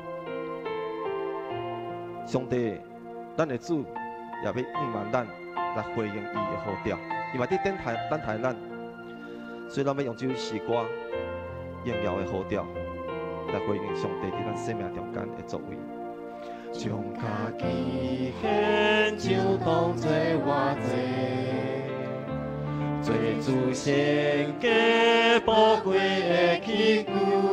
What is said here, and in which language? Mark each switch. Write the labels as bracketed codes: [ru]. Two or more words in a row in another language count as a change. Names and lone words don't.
[nan] 上帝，咱的主也要毋望咱来回应伊的呼召，伊嘛伫等待咱，所以咱要用这首诗歌荣耀的呼召来回应上帝伫咱生命中间的作为。将家己献上当作活祭，做主献给宝贵的器具，